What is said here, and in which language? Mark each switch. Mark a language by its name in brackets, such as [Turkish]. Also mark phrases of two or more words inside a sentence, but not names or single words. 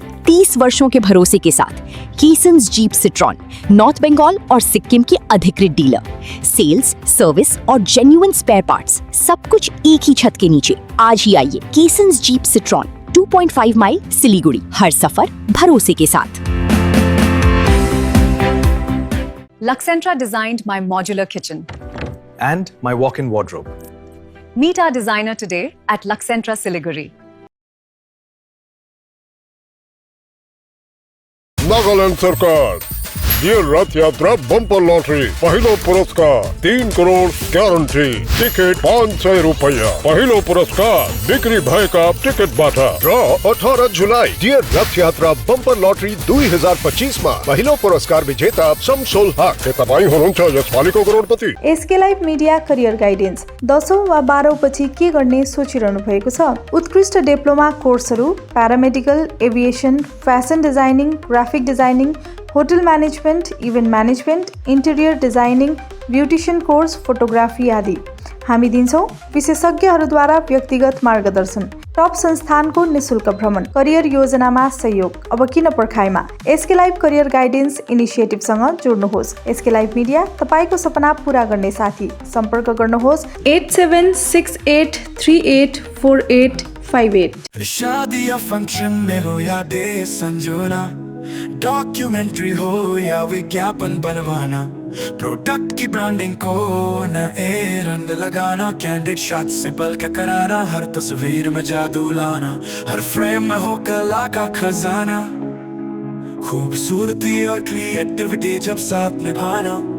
[Hindi] 30 वर्षों के भरोसे के साथ कीसन्स जीप सिट्रॉन, नॉर्थ बंगाल और सिक्किम की अधिकृत डीलर। सेल्स, सर्विस और [English] genuine spare parts, [Hindi] सब कुछ एक ही छत के नीचे। आज ही आइए कीसन्स जीप सिट्रॉन, 2.5 माइल सिलीगुड़ी। हर सफर भरोसे के साथ। [English] Luxentra designed my modular kitchen. And my walk-in wardrobe. Meet our designer today at Luxentra Siliguri. [Nepali] नागालैंड सरकार ये रथ यात्रा बम्पर लॉटरी पहिलो पुरस्कार 3 करोड़ गारंटी टिकट 500 रुपया पहिलो पुरस्कार बिक्री भएका टिकट बाटा ड्र 18 जुलाई डियर रथ यात्रा बम्पर लॉटरी 2025 मा पहिलो पुरस्कार विजेता शमसुल हक के तपाई हुनुहुन्छ यसपालिको करोडपति। एसके लाइभ मिडिया करियर गाइडेन्स 10औं वा 12औं पछि के गर्ने सोचिरहनु भएको छ? उत्कृष्ट डिप्लोमा कोर्सहरू [English] paramedical, aviation, fashion designing, graphic designing, hotel management, event management, interior designing, beautician course, photography [Nepali] आदि। हामी दिन्छौँ विशेषज्ञहरूद्वारा व्यक्तिगत मार्गदर्शन, टप संस्थानको निशुल्क भ्रमण, करियर योजनामा सहयोग। अब किन पर्खाइमा? एसके लाइभ करियर गाइडेन्स इनिसिएटिभसँग जोड्नुहोस्। एसके लाइभ मिडिया तपाईँको सपना पूरा गर्ने साथी। सम्पर्क गर्नुहोस् 8768384858। [Hindi] शादी या फंक्शन में हो या डे संजोना, डॉक्यूमेंट्री हो या विज्ञापन बनवाना, प्रोडक्ट की ब्रांडिंग को नए रंग लगाना, [English] candid shot [Hindi] से बल्कि कराना, हर तस्वीर में जादू लाना, हर फ्रेम में हो कला का खजाना, खूबसूरती और क्रिएटिविटी जब साथ निभाना।